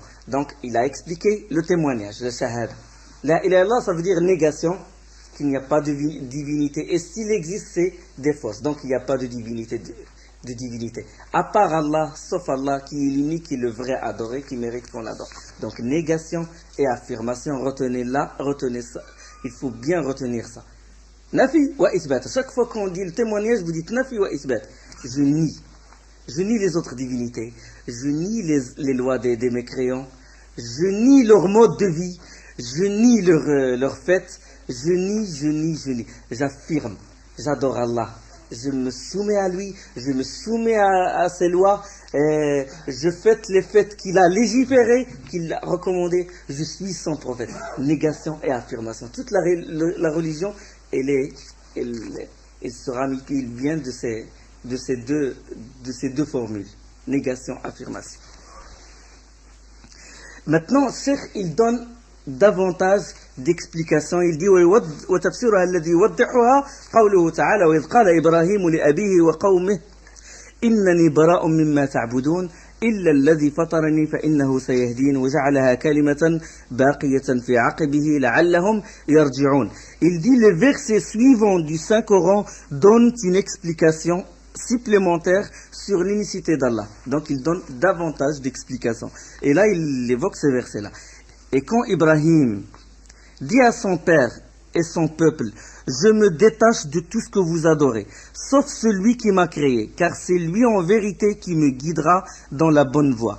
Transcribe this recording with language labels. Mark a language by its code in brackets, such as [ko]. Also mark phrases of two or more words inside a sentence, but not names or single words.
[fr] Donc il a expliqué le témoignage, le shahada. [ar] La ilaha illallah, [fr] ça veut dire négation, qu'il n'y a pas de divinité. Et s'il existe, c'est des fausses. Donc il n'y a pas de divinité. De divinité. À part Allah, sauf Allah, qui est l'unique, qui est le vrai adoré, qui mérite qu'on l'adore. Donc négation et affirmation, retenez ça. Il faut bien retenir ça. [ar] Nafi wa isbat. [fr] Chaque fois qu'on dit le témoignage, vous dites [ar] Nafi wa isbat. [fr] Je nie. Je nie les autres divinités. Je nie les lois des mécréants. Je nie leur mode de vie. Je nie leur fête. Je nie. J'affirme. J'adore Allah. Je me soumets à lui. Je me soumets à ses lois. Je fête les fêtes qu'il a légiférées, qu'il a recommandées. Je suis son prophète. Négation et affirmation. Toute la religion, il vient de ces deux formules. Négation, affirmation. Maintenant, Cheikh, il donne davantage d'explications. Il dit [ar] وتفسيرها الذي يوضحها قوله تعالى وإذ قال إبراهيم لأبيه وقومه إنني براء مما تعبدون إلا الذي فطرني فإنه سيهدين وجعلها كلمة باقية في عقبه لعلهم يرجعون. [fr] Il dit les versets suivants du Saint-Coran donnent une explication supplémentaire sur l'unicité d'Allah. Donc il donne davantage d'explications. Et là il évoque ces versets-là. Et quand Ibrahim dit à son père et son peuple, je me détache de tout ce que vous adorez, sauf celui qui m'a créé, car c'est lui en vérité qui me guidera dans la bonne voie.